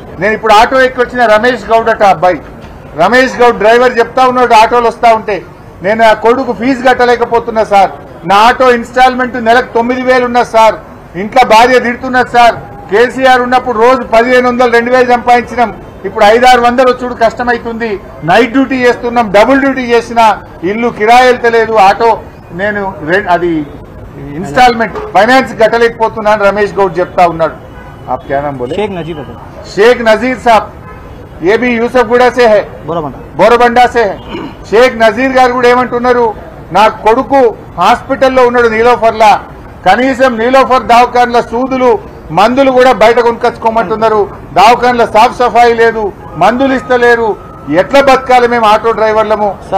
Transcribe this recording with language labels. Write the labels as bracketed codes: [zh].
[te] నేను ఇప్పుడు ఆటో ఎక్కి వచ్చిన రమేష్ గౌడ్ అట అబ్బాయి, రమేష్ గౌడ్ డ్రైవర్ చెప్తా ఉన్నాడు, ఆటోలు వస్తా ఉంటే నేను ఆ కొడుకు ఫీజు కట్టలేకపోతున్నా సార్, నా ఆటో ఇన్స్టాల్మెంట్ నెలకు 9,000 ఉన్నది సార్, ఇంట్లో భార్య తిడుతున్నది సార్, కేసీఆర్ ఉన్నప్పుడు రోజు 1,500 2,000 సంపాదించినాం, ఇప్పుడు 500-600 వచ్చుడు కష్టమైతుంది, నైట్ డ్యూటీ చేస్తున్నాం, డబుల్ డ్యూటీ చేసినా ఇల్లు కిరాయి వెళ్తలేదు, ఆటో నేను అది ఇన్స్టాల్మెంట్ ఫైనాన్స్ కట్టలేకపోతున్నాను రమేష్ గౌడ్ చెప్తా ఉన్నాడు. [hi] आप क्या नाम बोले? शेख नजीर साहब, ये भी యూసఫ్గూడ से है, బోరబండా से है. [te] షేక్ నజీర్ గారు కూడా ఏమంటున్నారు, నా కొడుకు హాస్పిటల్లో ఉన్నాడు నీలోఫర్లా, కనీసం నీలోఫర్ దవాఖాన్ల సూదులు మందులు కూడా బయట కొనుకొచ్చుకోమంటున్నారు, దవాఖాన్ల సాఫ్ సఫాయి లేదు, మందులు ఇస్తలేరు, ఎట్లా బతకాలి మేము ఆటో డ్రైవర్లము?